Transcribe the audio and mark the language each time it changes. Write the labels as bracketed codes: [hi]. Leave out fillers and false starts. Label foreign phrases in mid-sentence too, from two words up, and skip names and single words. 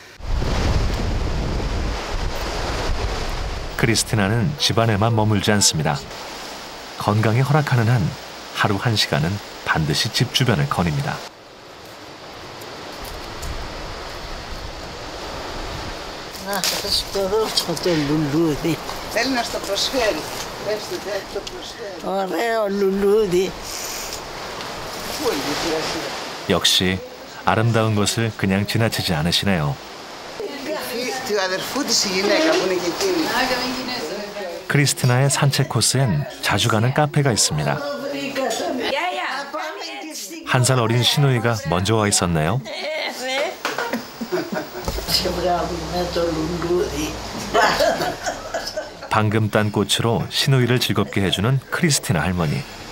[ko] 크리스티나는 집안에만 머물지 않습니다. 건강이 허락하는 한 하루 1시간은 반드시 집 주변을 거닙니다. [el] Θέλει να στο προσφέρει. ωραίο λουλούδι. [ko] 역시 아름다운 것을 그냥 지나치지 않으시네요. [el] Του αδερφού της η γυναίκα που είναι και εκείνη. [ko] 크리스티나의 산책 코스엔 자주 가는 카페가 있습니다. 한 살 어린 시누이가 먼저 와 있었네요. 방금 딴 꽃으로 시누이를 즐겁게 해주는 크리스티나 할머니.